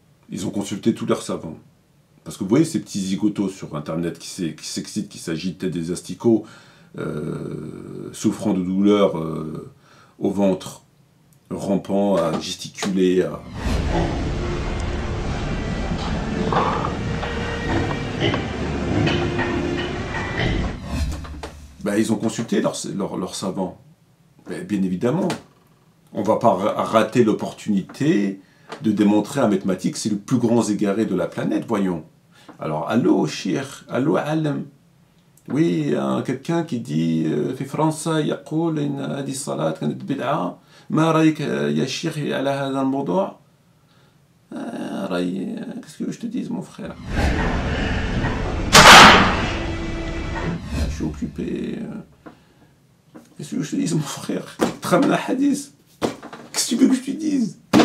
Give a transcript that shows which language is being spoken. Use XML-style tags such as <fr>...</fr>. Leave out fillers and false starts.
<fr>Ils ont consulté tous leurs savants. Parce que vous voyez ces petits zigotos sur Internet qui s'excitent, qui s'agitent des asticots, souffrant de douleurs au ventre, rampant, à gesticuler, Ben, ils ont consulté leurs savants. Ben, bien évidemment, on ne va pas rater l'opportunité de démontrer un mathématique, c'est le plus grand égaré de la planète, voyons. Alors, allô, shir, allô, alam. Oui, quelqu'un qui dit,</fr> <ar>في فرنسا يقول إن هذه الصلاة كانت بدعة. ما رأيك يا شيخ على هذا الموضوع؟</ar> <fr>Qu'est-ce que je te dis, mon frère? Je suis occupé. Qu'est-ce que je te dis, mon frère? Tu ramènes un hadith. Qu'est-ce que tu veux que je te dise?</fr>